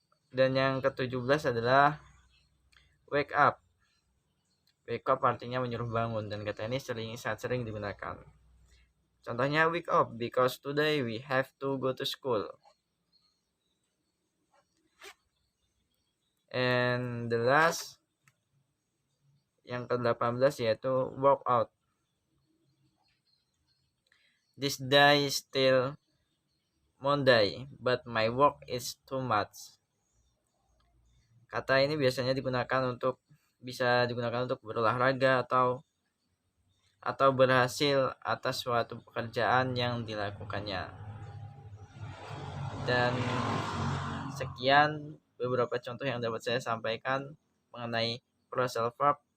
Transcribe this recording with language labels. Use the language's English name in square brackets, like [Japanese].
[Indonesian] Dan yang ke-17 adalah wake up. Wake up artinya menyuruh bangun, dan kata ini sangat sering digunakan. Contohnya, [English] wake up because today we have to go to school. And the last, [Indonesian] yang ke-18 yaitu work out. [English] This day is still Monday, but my work is too much. [Indonesian] Kata ini biasanya bisa digunakan untuk berolahraga atau berhasil atas suatu pekerjaan yang dilakukannya. Dan sekian beberapa contoh yang dapat saya sampaikan mengenai phrasal verb.